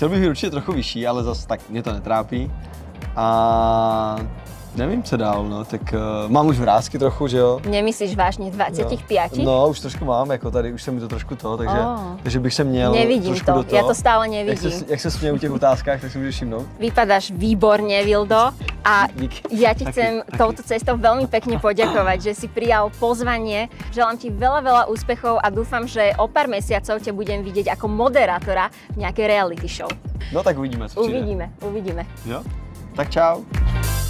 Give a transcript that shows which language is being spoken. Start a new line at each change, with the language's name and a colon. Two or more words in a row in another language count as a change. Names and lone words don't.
Czech: Chtěl bych být určitě trochu vyšší, ale zase tak mě to netrápí. A nevím, co dál, no, tak mám už vrásky trochu, že jo? Nemyslíš vážně 25? No, už trošku mám, jako tady už se mi to trošku to, takže bych se měl nevidím trošku to, do toho.
Slovak: ja to stále nevidím.
Czech: Jak se směju u těch otázkách, tak si můžeš všimnout.
Slovak: Vypadáš výborne, Vildo, a
Czech: Díky.
Slovak: ja ti chcem touto cestou veľmi pekne poďakovať, že si prijal pozvanie. Želám ti veľa, veľa úspechov a dúfam, že o pár mesiacov ťa budem vidieť ako moderátora v nejakej reality show.
Czech: No tak uvidíme, co přijde. Uvidíme. Jo? Tak čau.